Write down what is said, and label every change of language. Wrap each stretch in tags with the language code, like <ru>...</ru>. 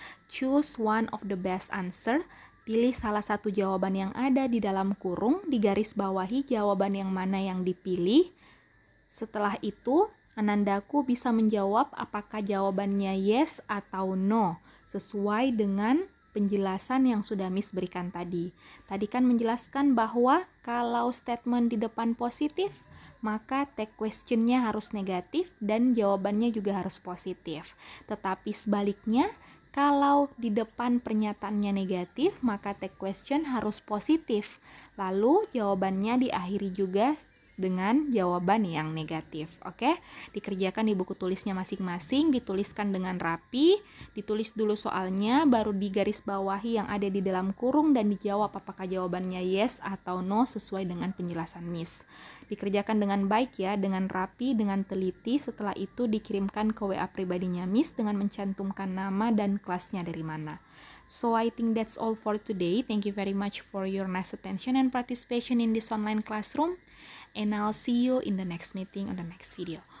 <en>Choose one of the best answer.</en> <id>Pilih salah satu jawaban yang ada di dalam kurung, digaris bawahi jawaban yang mana yang dipilih. Setelah itu, Anandaku bisa menjawab apakah jawabannya yes atau no, sesuai dengan penjelasan yang sudah Miss berikan tadi. Tadi kan menjelaskan bahwa kalau statement di depan positif, maka tag question-nya harus negatif dan jawabannya juga harus positif. Tetapi sebaliknya, kalau di depan pernyataannya negatif, maka tag question harus positif. Lalu jawabannya diakhiri juga dengan jawaban yang negatif. Oke, dikerjakan di buku tulisnya masing-masing, dituliskan dengan rapi, ditulis dulu soalnya, baru digaris bawahi yang ada di dalam kurung dan dijawab apakah jawabannya yes atau no sesuai dengan penjelasan Miss. Dikerjakan dengan baik ya, dengan rapi, dengan teliti. Setelah itu dikirimkan ke WA pribadinya Miss dengan mencantumkan nama dan kelasnya dari mana.</id> <en>So I think that's all for today. Thank you very much for your nice attention and participation in this online classroom. And I'll see you in the next meeting on the next video.</en>